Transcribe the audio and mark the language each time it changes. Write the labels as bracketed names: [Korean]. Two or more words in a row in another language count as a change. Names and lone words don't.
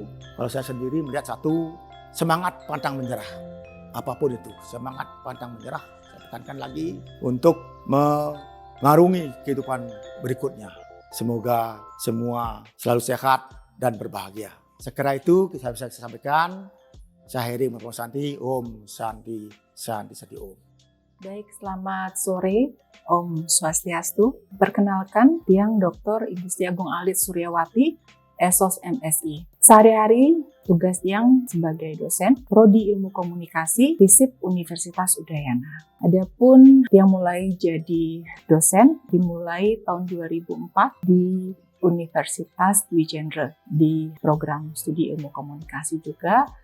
[Indonesian] Kalau saya sendiri melihat satu, semangat pantang menyerah. Apapun itu, semangat pantang menyerah. Saya tekankan lagi untuk mengarungi kehidupan berikutnya. Semoga semua selalu sehat dan berbahagia. Sekira itu saya bisa sampaikan. Saya Heri Merposanti, [Sanskrit] Om Santi Santi Santi Om. [Indonesian] Baik, selamat sore, [Sanskrit] Om Swastiastu. [Indonesian] Perkenalkan, Tiang Dr. Ibu Siti Agung Alit Suryawati, Esos MSI. Sehari-hari tugas Tiang sebagai dosen Prodi Ilmu Komunikasi FISIP Universitas Udayana. Adapun Tiang mulai jadi dosen dimulai tahun 2004 di Universitas Dwi Jendra di program studi ilmu komunikasi juga.